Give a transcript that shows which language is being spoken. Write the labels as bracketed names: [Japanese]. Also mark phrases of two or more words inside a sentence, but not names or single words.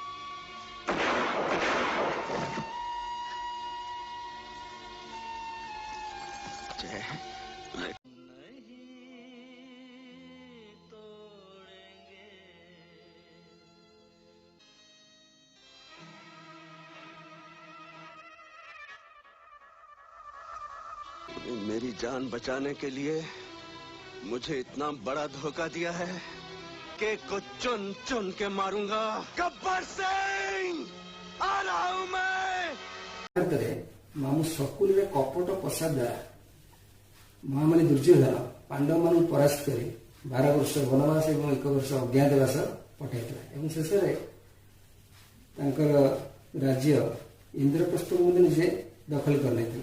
[Hindi] जय मेरी जान बचाने के लिए मुझे इतना बड़ा धोखा दिया है कि कुछ चुन चुन के मारूंगा। गब्बर सिंह आ रहा हूं मैं। [Odia] ମାମୁ ଶକୁନିର କପଟ ପ୍ରସାଦ ଦ୍ୱାରା ମହାମଣି ଦୁର୍ଯ୍ୟୋଧନ ପାଣ୍ଡବମାନଙ୍କୁ ପରାସ୍ତ କରି 12 ବର୍ଷ ବନବାସ ଏବଂ 1 ବର୍ଷ ଅଜ୍ଞାତବାସ ପଠାଇଥିଲା ଏବଂ ଶେଷରେ ତାଙ୍କର ରାଜ୍ୟ ଇନ୍ଦ୍ରପ୍ରସ୍ଥକୁ ମଧ୍ୟ ନିଜେ ଦଖଲ କରିନେଇଥିଲା।